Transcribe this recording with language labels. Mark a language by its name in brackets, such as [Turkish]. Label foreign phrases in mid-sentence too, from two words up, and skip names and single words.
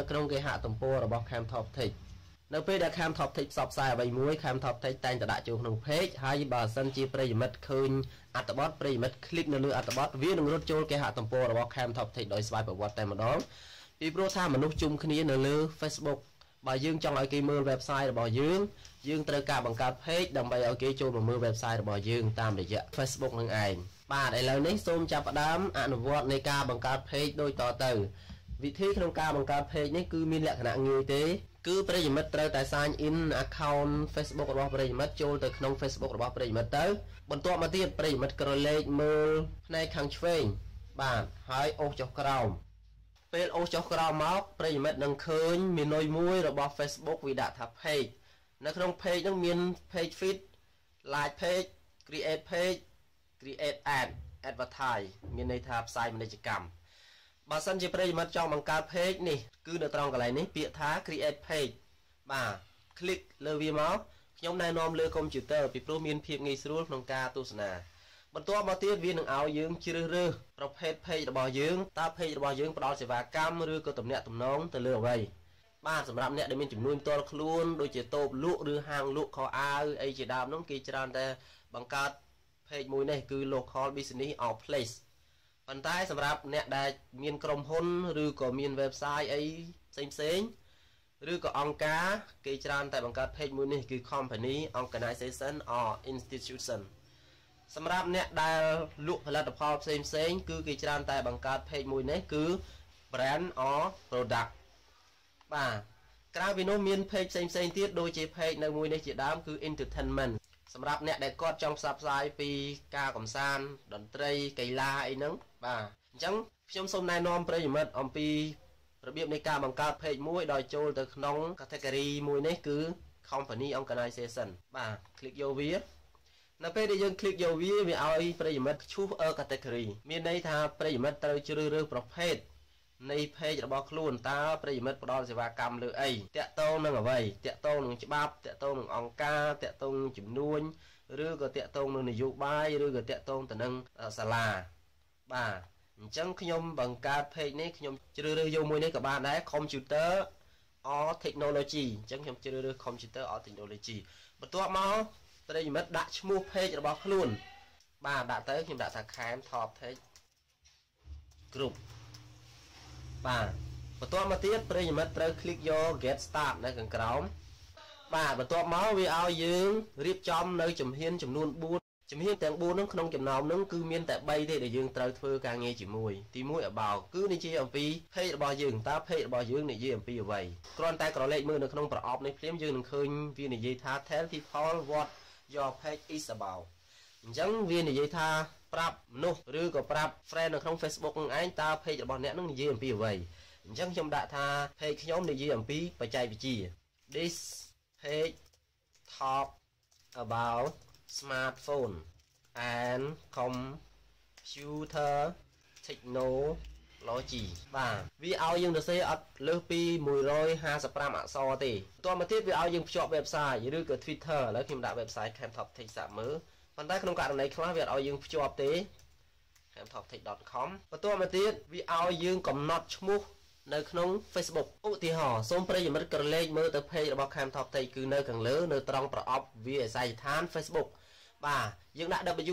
[Khmer] ក្នុងគេហទំព័ររបស់ Cam Top Tech នៅពេលដែល Cam Top Tech ផ្សព្វផ្សាយអ្វីមួយ Cam Top Tech តែងតែដាក់ចូលក្នុង page ហើយបើសិនជាប្រិយមិត្តឃើញអត្ថបទប្រិយមិត្ត click នៅលើអត្ថបទវានឹងរត់ចូលគេហទំព័ររបស់ Cam Top Tech ដោយស្វ័យប្រវត្តិតែម្ដងពីព្រោះថាមនុស្សជុំគ្នានៅលើ Facebook បើយើងចង់ឲ្យគេមើល website របស់យើងត្រូវការបង្កើត page ដើម្បីឲ្យគេចូលមកមើល website របស់យើងតាមរយៈ Facebook នឹងឯងបាទឥឡូវនេះសូ មចាប់ផ្ដើមអនុវត្តនៃការបង្កើត page ដូចតទៅវិធីក្នុងការបង្កើត page នេះគឺមានលក្ខណៈងាយ ទេគឺប្រិយមិត្តត្រូវតែ [English] sign in account [Khmer] Facebook របស់ប្រិយមិត្តចូលទៅក្នុង Facebook របស់ប្រិយមិត្តទៅបន្ទាប់មកទៀតប្រិយមិត្តក្រឡេកមើលផ្នែកខាងឆ្វេងបាទហើយអូសចុះក្រោមពេលអូសចុះក្រោមមកប្រិយមិត្តនឹងឃើញមេនុយមួយរបស់ Facebook វាដាក់ថា page នៅក្នុង page នោះមាន [English] page feed like page create page create ad advertise [Khmer] មានន័យថាផ្សា យពាណិជ្ជកម្មបើសិនជាប្រិយមិត្តចង់បង្កើត page នេះគឺនៅត្រង់កន្លែងនេះពាក្យថា [English] create page [Khmer] បាទ click លើវាមកខ្ញុំណែនាំលើ computer ពីព្រោះមានភាពងាយស្រួលក្នុងការទស្សនាបន្ទាប់មកទៀតវានឹងឲ្យយើងជ្រើសរើសប្រភេទ page របស់យើងតើ page របស់យើងផ្ដល់សេវាកម្មឬក៏ទំនាក់ទំនងទៅលើអ្វីបាទសម្រាប់អ្នកដែលមានចំនួនផ្ទាល់ខ្លួន ដូចជាតូបលក់ឬហាងលក់ខោអាវអីជាដើមនោះគេច្រើនតែបង្កើត page មួយនេះគឺ [English] local business or place [Khmer] ប៉ុន្តែសម្រាប់អ្នកដែលមានក្រុមហ៊ុនឬក៏មាន website អីផ្សេងឬក៏អង្គការគេច្រើនតែបង្កើត page មួយនេះគឺ [English] company organization or institution [Khmer] សម្រាប់ អ្នកដែលលក់ផលិតផលផ្សេងគឺគេច្រើនតែបង្កើត page មួយនេះគឺ [English] brand or product [Khmer] បាទក្រៅពីនោះមាន page ផ្សេងទៀតដូចជា page នៅមួយនេះជាដើមគឺ entertainment សម្រាប់អ្នកដែលគាត់ចង់ផ្សព្វផ្សាយពី ការកម្សាន្តតន្ត្រីកីឡាអីហ្នឹងបាទអញ្ចឹងខ្ញុំសូមណែនាំប្រិយមិត្តអំពីរបៀបនៃការបង្កើត page មួយដោយចូលទៅក្នុង category មួយនេះគឺ [English] company organization [Khmer] បាទ click យកវានៅពេលដែលយើង click យកវាឲ្យប្រិយមិត្ត [English] choose a category [Khmer] មានន័យថាប្រិយមិត្តត្រូវជ្រើសរើសប្រភេទនៃ page របស់ខ្លួនតើប្រិយមិត្តផ្ដល់សេវាកម្មលើអីតាក់ទងនឹងអ្វីតាក់ទងនឹងច្បាប់តាក់ទងនឹងអង្គការតាក់ទងនឹងជំនួញឬក៏តាក់ទងនឹងនយោបាយឬក៏តាក់ទងទៅនឹងសាលាបាទអញ្ចឹងខ្ញុំបង្កើត page នេះខ្ញុំជ្រើសរើសយកមួយនេះក៏បានដែរ computer [English] or technology [Khmer] អញ្ចឹងខ្ញុំជ្រើសរើស [English] computer or technology [Khmer] បន្ទាប់មកប្រិយមិត្តដាក់ឈ្មោះ page របស់ខ្លួនបាទដាក់ទៅខ្ញុំដាក់ថា Cam Top Tech Group បាទបន្ទាប់មកទៀតប្រិយមិត្តត្រូវ click យក [English] get start [Khmer] នៅ ខាងក្រោមបាទបន្ទាប់មកវាឲ្យយើងរៀបចំនៅជំហានចំនួន4ជំហានទាំង4ហ្នឹងក្នុងចំណោមហ្នឹងគឺមានតែ3ទេ ដែលយើងត្រូវធ្វើការងារជាមួយទី1 about គឺនិយាយអំពី page របស់យើងតើ page របស់យើងនិយាយអំពីអ្វីគ្រាន់តែក្រឡេកមើលនៅក្នុងប្រអប់នេះភ្លាមយើងនឹងឃើញវានិយាយថា [English] tell people what your page is about [Khmer] អញ្ចឹងវានិយាយថាប្រាប់មនុស្សឬក៏ប្រាប់ friend នៅក្នុង Facebook នឹងឯងតើ page របស់អ្នកនឹងនិយាយអំពីអ្វីអញ្ចឹងខ្ញុំដាក់ថា page ខ្ញុំនិយាយអំពីបច្ចេកវិទ្យា [English] This page talk about smartphone and computer technology [Khmer] បាទវាឲ្យយើងទៅសេអត់លើសពី155អក្សរទេបន្តមកទៀតវាឲ្យយើងភ្ជាប់ website ឬក៏ Twitter ឥឡូវខ្ញុំដាក់ website camtoptech សាកមើលប៉ុន្តែក្នុងករណីខ្លះវាអត់ឲ្យយើងភ្ជាប់ទេ camtoptech.com បន្តមកទៀតវាឲ្យយើងកំណត់ឈ្មោះនៅក្នុង Facebook ឧទាហរណ៍សូមប្រិយមិត្តក្រឡេកមើលទៅ page របស់ camtoptech គឺនៅខាងលើនៅត្រង់ប្រអប់វាអាស័យដ្ឋាន Facebook បាទយើងដាក់